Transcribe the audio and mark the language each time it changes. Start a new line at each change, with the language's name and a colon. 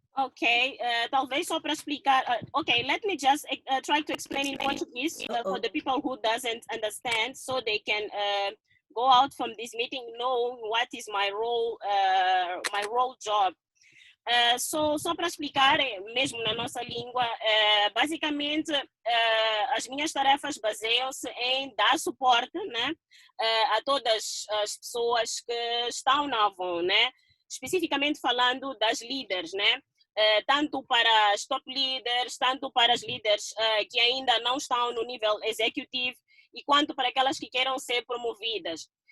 Portuguese: Okay, talvez só para explicar.
English: Okay, let me just try to explain in Portuguese for the people who doesn't understand, so they can go out from this meeting knowing what is my role job.
Portuguese: Só para explicar, mesmo na nossa língua, basicamente as minhas tarefas baseiam-se em dar suporte, né, a todas as pessoas que estão na Avon, né, especificamente falando das líderes, né, tanto para as top leaders, tanto para as líderes que ainda não estão no nível executivo, e quanto para aquelas que queiram ser promovidas.